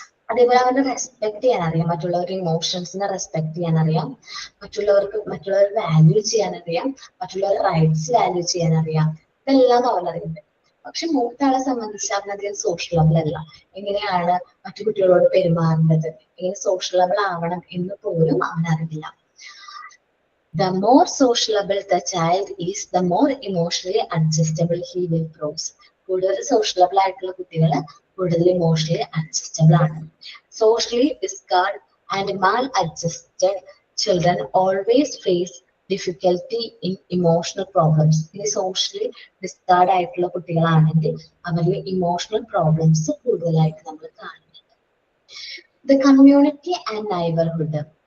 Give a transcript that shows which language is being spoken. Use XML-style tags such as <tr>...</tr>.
<ml>അതേപോലെ അവന് റെസ്പെക്ട് ചെയ്യാൻ അറിയാം, മറ്റുള്ളവരുടെ ഇമോഷൻസിനെ റെസ്പെക്ട് ചെയ്യാൻ അറിയാം, മറ്റുള്ളവർ വാല്യൂ ചെയ്യാൻ അറിയാം, മറ്റുള്ളവരുടെ റൈറ്റ്സ് വാല്യൂ ചെയ്യാൻ അറിയാം. ഇതെല്ലാം അവനറിയുന്നുണ്ട്. പക്ഷെ മൂത്താളെ സംബന്ധിച്ച് അവനധികം സോഷ്യലബിൾ അല്ല. എങ്ങനെയാണ് മറ്റു കുട്ടികളോട് പെരുമാറേണ്ടത്, എങ്ങനെ സോഷ്യലബിൾ ആവണം എന്ന് പോലും അവനറിയില്ല.</ml> <en>The more sociable the child is, the more emotionally adjustable he will grow.</en> <ml>കൂടുതൽ സോഷ്യലബിൾ ആയിട്ടുള്ള കുട്ടികൾ കൂടുതൽ ഇമോഷണലി അഡ്ജസ്റ്റബിൾ ആണ്.</ml> <en>Socially discard and maladjusted children always face difficulty in emotional problems.</en> <ml>ഇനി സോഷ്യലി ഡിസ്കാർഡ് ആയിട്ടുള്ള കുട്ടികളാണെങ്കിൽ അവരിൽ ഇമോഷണൽ പ്രോബ്ലംസ് കൂടുതലായിട്ട് നമ്മൾ കാണുന്നുണ്ട്.</ml> <en>The community and neighbourhood.</en>